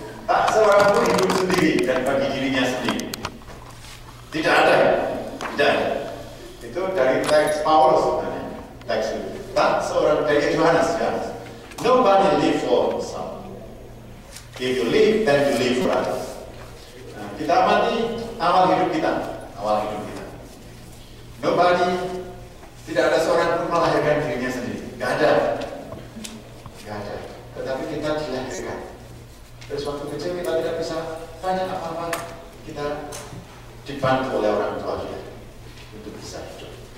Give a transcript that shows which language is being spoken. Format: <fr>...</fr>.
<id>Tak seorang pun hidup sendiri dan bagi dirinya sendiri. Tidak ada, tidak ada. Itu dari teks Paulus sebenarnya. Teks itu. Tak seorang dari Yohanes.</id> <en>Nobody live for himself. If you live, then you live for others.</en> <id>Nah, kita amati awal hidup kita. Awal hidup kita. Nobody, tidak ada seorang pun melahirkan dirinya sendiri. Gak ada. Gak ada. Tetapi kita dilahirkan. Terus waktu kecil kita tidak bisa banyak apa-apa. Kita dibantu oleh orang tua kita untuk bisa hidup.</id>